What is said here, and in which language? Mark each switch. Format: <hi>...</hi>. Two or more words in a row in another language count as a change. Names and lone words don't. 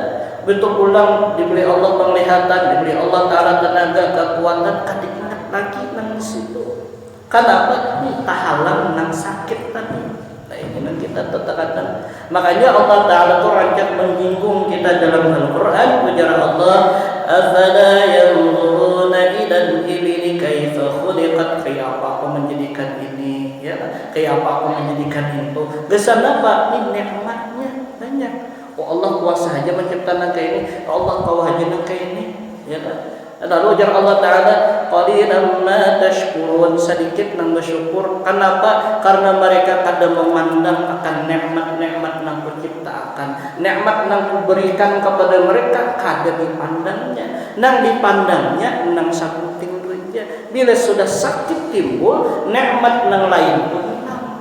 <bjn>Betul pulang diberi Allah penglihatan, diberi Allah Ta'ala tenaga kekuatan, kada ingat lagi nang situ. Kenapa? Ini tahalang nang sakit tadi. Nah ini yang kita tekankan. Makanya Allah Ta'ala itu rancak menyinggung kita dalam Al-Quran. Ujar Allah,</bjn> <ar>أفلا ينظرون إلى الإبل كيف خلقت,</ar> <bjn>kayak apa aku menjadikan ini, ya, kayak apa aku menjadikan itu. Gesan apa? Ini nikmatnya banyak. Oh Allah kuasa aja menciptakan kayak ini, Allah kau aja nang kayak ini, ya kan? Lalu ujar Allah Ta'ala,</bjn> <ar>قليلا ما تشكرون,</ar> <bjn>sedikit nang bersyukur. Kenapa? Karena mereka kada memandang akan nikmat-nikmat nang kuciptakan, nikmat nang kuberikan kepada mereka, kada dipandangnya. Nang dipandangnya nang sakuting duitnya. Bila sudah sakit timbul, nikmat nang lain pun hilang.</bjn>